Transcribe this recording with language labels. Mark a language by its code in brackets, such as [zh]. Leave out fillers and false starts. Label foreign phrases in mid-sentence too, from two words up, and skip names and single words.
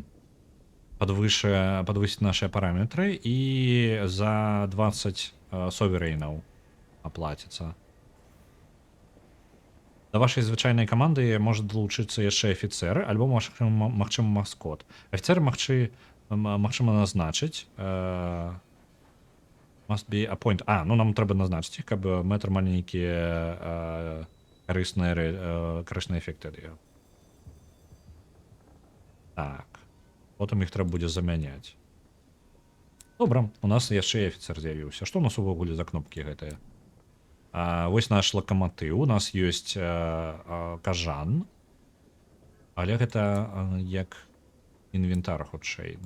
[be] Падвысіць нашыя параметры і за 20 соверейнаў аплаціцца. Да вашай звычайнай каманды можа далучыцца яшчэ афіцэр, альбо магчыма маскот. Афіцэр магчыма назначыць. [en] Must be appoint. [be] Ну нам трэба назначыць іх, каб мы атрымалі нейкія карысныя эфекты ад яго. Так. Потым іх трэба будзе замяняць. Добра, у нас яшчэ і афіцэр з'явіўся. Што у нас увогуле за кнопкі гэтыя? Вось наш лакаматыў, у нас ёсць кажан, але гэта як інвентар хутчэй.